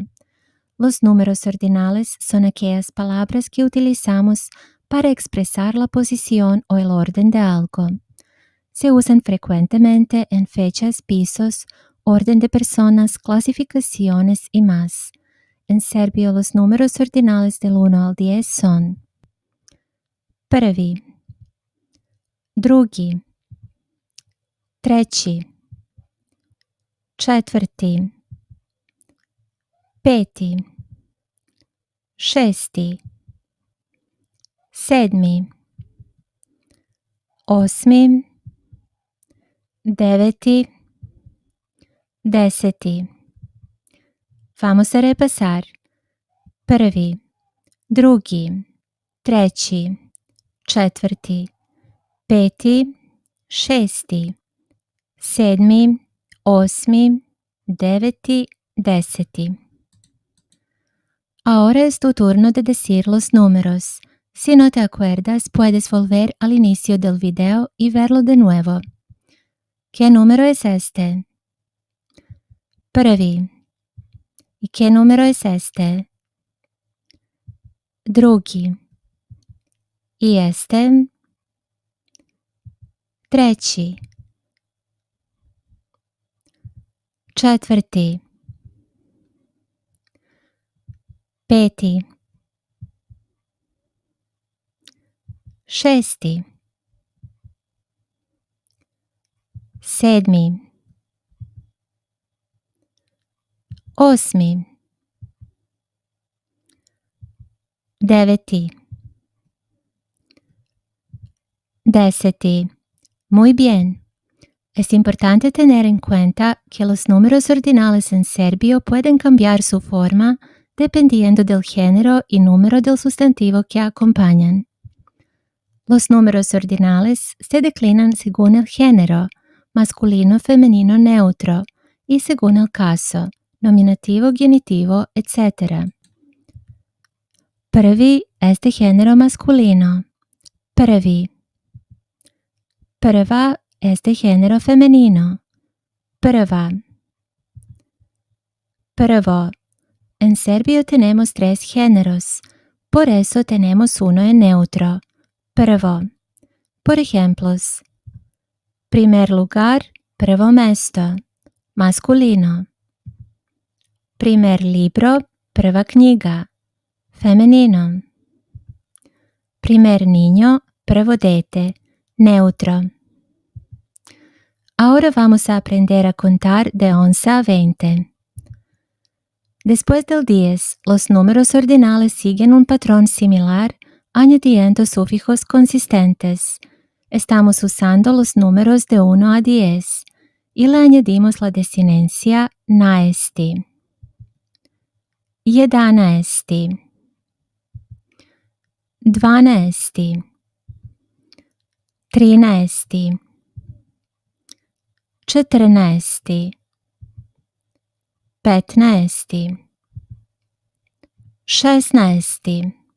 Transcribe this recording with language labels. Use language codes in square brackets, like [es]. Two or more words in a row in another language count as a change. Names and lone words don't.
[es] Los números ordinales son aquellas palabras que utilizamos para expresar la posición o el orden de algo. Se usan frecuentemente en fechas, pisos, orden de personas, clasificaciones y más. En serbio, los números ordinales del 1 al 10 son [sr] prvi, drugi, treći, četvrti, peti, šesti, sedmi, osmi, deveti, deseti. [es] Vamos a repasar. [sr] Prvi, drugi, treći, četvrti, peti, šesti, sedmi, osmi, deveti, deseti. [es] Ahora es tu turno de decir los números. Si no te acuerdas, puedes volver al inicio del video y verlo de nuevo. ¿Qué número es este? Prvi. ¿Y qué número es este? Drugi. ¿Y este? [sr] Treći. Četvrti. Peti. Šesti. Sedmi. Osmi. Deveti. Deseti. [es] Muy bien. Es importante tener en cuenta que los números ordinales en serbio pueden cambiar su forma dependiendo del género y número del sustantivo que acompañan. Los números ordinales se declinan según el género, masculino, femenino, neutro, y según el caso, nominativo, genitivo, etc. Prvi es de género masculino. Prvi. Prva es de género femenino. [sr] Prva. Prvo. [es] En serbio tenemos 3 géneros, por eso tenemos uno en neutro. Prvo. Por ejemplos. Primer lugar, [sr] prvo mesto, [es] masculino. Primer libro, [sr] prva knjiga, [es] femenino. Primer niño, [sr] prvo dete, [es] neutro. Ahora vamos a aprender a contar de 11 a 20. Después del 10, los números ordinales siguen un patrón similar, añadiendo sufijos consistentes. Estamos usando los números de 1 a 10 y le añadimos la desinencia naesti. [sr] Jedanaesti. Dvanaesti. Trinaesti. Četrnaesti. Petnaesti. Šesnaesti.